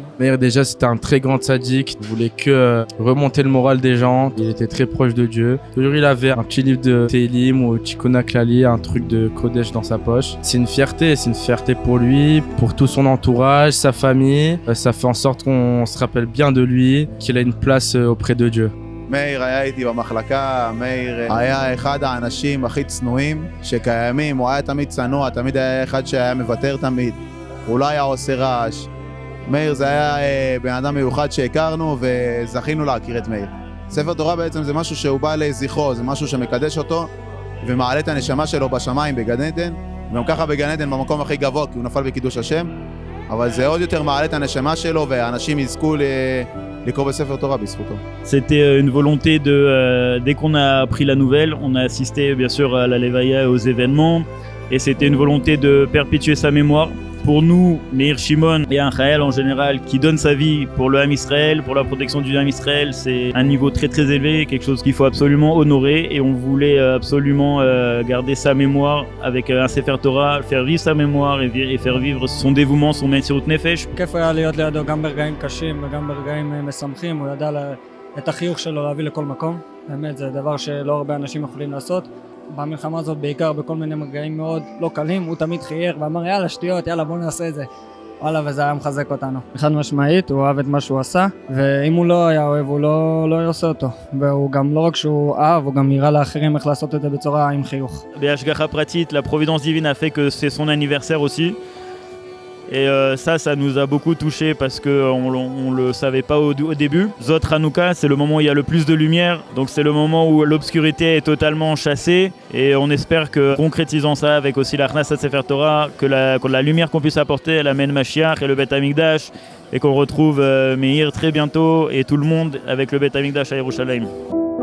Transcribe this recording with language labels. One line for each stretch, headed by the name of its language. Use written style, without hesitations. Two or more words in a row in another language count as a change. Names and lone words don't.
French: Meir déjà c'était un très grand tzaddik, il voulait que remonter le moral des gens, il était très proche de Dieu. Toujours il avait un petit livre de Tehillim ou Tikkun Klali, un truc de Kodesh dans sa poche. C'est une fierté pour lui, pour tout son entourage, sa famille. Ça fait en sorte qu'on se rappelle bien de lui, qu'il a une place auprès de Dieu.
Hebrew: מאיר היה איתי במחלקה, מאיר היה אחד האנשים הכי צנועים שקיימים, הוא היה תמיד צנוע, תמיד היה אחד שהיה מוותר תמיד, הוא לא היה עושה רעש. מאיר זה היה בן אדם מיוחד שהכרנו וזכינו להכיר את מאיר. ספר תורה בעצם זה משהו שהוא בא לזכרו, זה משהו שמקדש אותו ומעלה את הנשמה שלו בשמיים בגן עדן, וגם ככה בגן עדן במקום הכי גבוה כי הוא נפל בקידוש השם, אבל זה עוד יותר מעלה את הנשמה שלו והאנשים יזכו
French: C'était une volonté dès qu'on a appris la nouvelle, on a assisté bien sûr à la Levaya et aux événements, et c'était une volonté de perpétuer sa mémoire. Pour nous, Meir Shimon et un Chael en général qui donne sa vie pour le
Hebrew: עם ישראל,
French: pour la protection du
Hebrew: עם ישראל,
French: c'est un niveau très très élevé, quelque chose qu'il faut absolument honorer, et on voulait absolument garder sa mémoire avec un Sefer Torah, faire vivre sa mémoire et faire vivre son dévouement, son
Hebrew: מסירות נפש. כיף היה להיות לידו גם ברגעים קשים וגם ברגעים משמחים, הוא ידע את החיוך שלו להביא לכל מקום, באמת זה דבר שלא הרבה אנשים יכולים לעשות. במלחמה הזאת בעיקר בכל מיני מרגעים מאוד לא קלים, הוא תמיד חייך ואמר יאללה שטויות, יאללה בוא נעשה את זה. וואלה, וזה היה מחזק אותנו. חד משמעית, הוא אהב את מה שהוא עשה, ואם הוא לא היה אוהב, הוא לא היה עושה אותו. והוא גם לא רק שהוא אהב, הוא גם יראה לאחרים איך לעשות את זה בצורה עם חיוך. בהשגחה פרטית,
French: la providence divine a fait que c'est son anniversaire aussi. Et ça nous a beaucoup touché parce qu'on le savait pas au début.
Hebrew: זאת חנוכה,
French: c'est le moment où il y a le plus de lumière, donc c'est le moment où l'obscurité est totalement chassée, et on espère que, concrétisant ça avec aussi la
Hebrew: הכנסת ספר תורה,
French: que la lumière qu'on puisse apporter, elle amène Mashiach et le
Hebrew: בית המקדש,
French: et qu'on retrouve Meir très bientôt et tout le monde avec le
Hebrew: בית המקדש
French: à Yerushalayim.